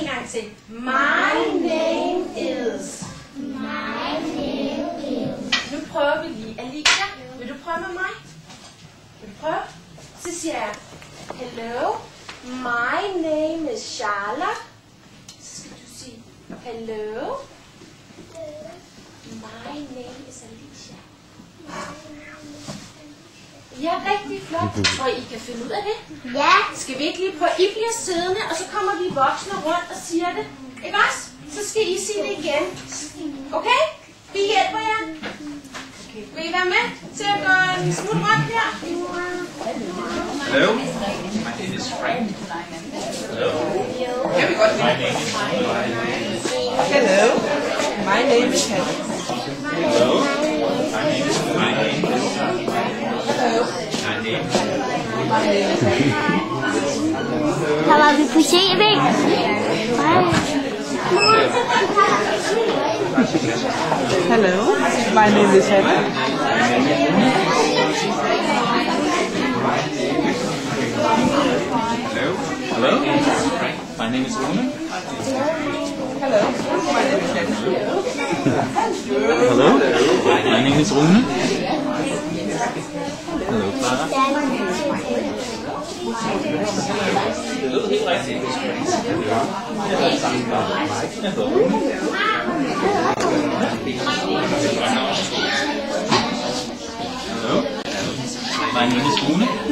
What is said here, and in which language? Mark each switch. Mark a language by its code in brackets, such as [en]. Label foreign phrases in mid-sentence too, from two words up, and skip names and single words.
[en] Say, my name is. [da] Nu prøver vi lige. Alicia, vil du prøve med mig? Vil du prøve? Så siger jeg, [en] hello, my name is Charlotte. [da] Så skal du sige, [en] hello, my name is Alicia. [da] Ja, rigtig flot. Tror I kan finde ud af det? Ja. Skal vi ikke lige prøve? I bliver siddende, og så kommer vi voksne rundt og siger det. Ikke også? Så skal I sige det igen. Okay? Vi hjælper jer. Okay. Vil I være med til at gå en smut rundt her? [en] Hello, my name is Frank. Hello. Hello, my name is Hannah. Hello, my name is [da] Så var vi på CV. [en] Hello, my name is Hannah. Hello, my name is Rune. Hello, my name is Hannah. Hello, my name is Rune. Hello, [da] Clara. Det lød helt rigtigt. [en] Hello, my name is Rune.